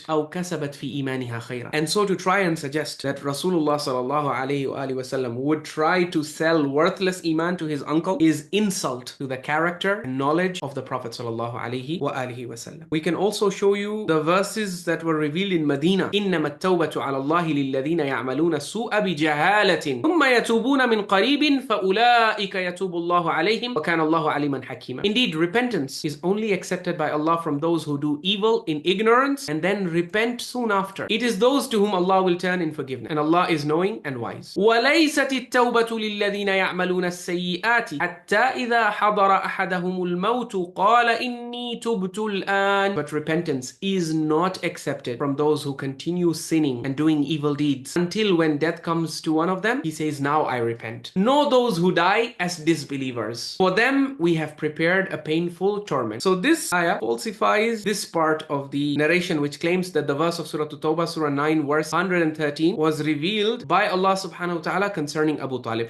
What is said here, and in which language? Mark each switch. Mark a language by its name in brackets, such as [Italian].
[Arabic] أو كسبت في إيمانها خيرا. [English] And so to try and suggest that Rasulullah sallallahu alaihi wasallam would try to sell worthless Iman to his uncle is insult to the character and knowledge knowledge of the Prophet sallallahu alaihi wasallam. We can also show you the verses that were revealed in Medina. [Arabic] إنما التوبة على الله للذين يعملون السوء بجهالة ثم يتوبون من قريب فأولئك يتوب الله عليهم وكان الله عليما حكيما. [English] Indeed, repentance is only accepted by Allah from those who do evil in ignorance and then repent soon after. It is those to whom Allah will turn in forgiveness, and Allah is knowing and wise. [Arabic] وليست التوبة للذين يعملون السيئات حتى إذا حضر أحدهم الموت قال إني تبت الآن. [English] But repentance is not accepted from those who continue sinning and doing evil deeds until when death comes to one of them, he says, now I repent. Nor those who die as disbelievers. For them we have prepared a painful torment. So this ayah falsifies this part of the narration which claims that the verse of Surah At-Tawbah, Surah 9, verse 113 was revealed by Allah subhanahu wa ta'ala concerning Abu Talib.